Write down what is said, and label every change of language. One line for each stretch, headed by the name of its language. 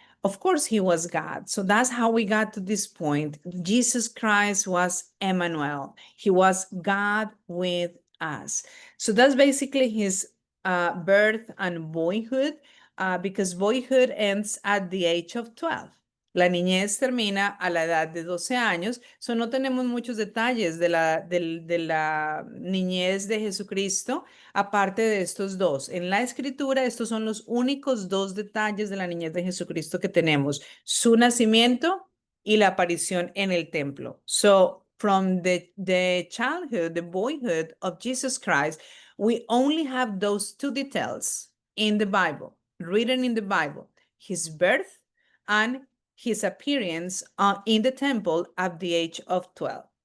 English: Of course, he was God. So that's how we got to this point. Jesus Christ was Emmanuel. He was God with us. So that's basically his birth and boyhood, because boyhood ends at the age of 12.
Spanish: La niñez termina a la edad de 12 años.
English: So
Spanish: no tenemos muchos detalles de la niñez de Jesucristo, aparte de estos dos. En la escritura, estos son los únicos dos detalles de la niñez de Jesucristo que tenemos: su nacimiento y la aparición en el templo.
English: So from the childhood, the boyhood of Jesus Christ, we only have those two details in the Bible, written in the Bible: his birth and his appearance in the temple at the age of 12.